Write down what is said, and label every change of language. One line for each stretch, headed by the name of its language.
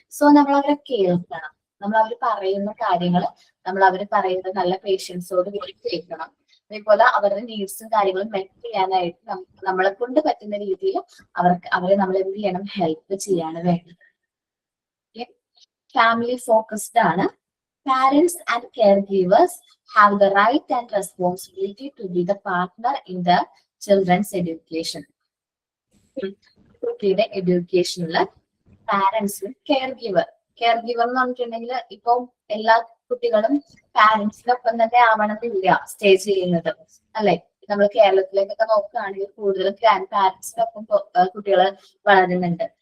Malayalam: So നമ്മൾ അവരെ കേൾക്കണം. നമ്മൾ അവർ പറയുന്ന കാര്യങ്ങൾ നമ്മൾ അവർ പറയുന്നത് നല്ല പേഷ്യൻസോട് കേൾക്കണം. അതേപോലെ അവരുടെ നീഡ്സും കാര്യങ്ങളും മെറ്റ് ചെയ്യാനായിട്ട് നമ്മളെ കൊണ്ട് പറ്റുന്ന രീതിയിൽ അവരെ നമ്മൾ എന്ത് ചെയ്യണം, ഹെൽപ്പ് ചെയ്യാണ് വേണ്ടത്. ഫാമിലി ഫോക്കസ്ഡ് ആണ്.
English: Parents and caregivers have the right and responsibility to be the partner in the children's education.
Malayalam: കുട്ടിയുടെ എഡ്യൂക്കേഷനിൽ പാരന്റ്സും കെയർ ഗിവർ എന്ന് പറഞ്ഞിട്ടുണ്ടെങ്കിൽ ഇപ്പൊ എല്ലാ കുട്ടികളും പാരന്റ്സിനൊപ്പം തന്നെ ആവണമെന്നില്ല സ്റ്റേ ചെയ്യുന്നത്, അല്ലെ? നമ്മൾ കേരളത്തിലേക്കൊക്കെ നോക്കുകയാണെങ്കിൽ കൂടുതലും ഗ്രാൻഡ് പാരന്റ്സിനൊപ്പം കുട്ടികൾ വളരുന്നുണ്ട്.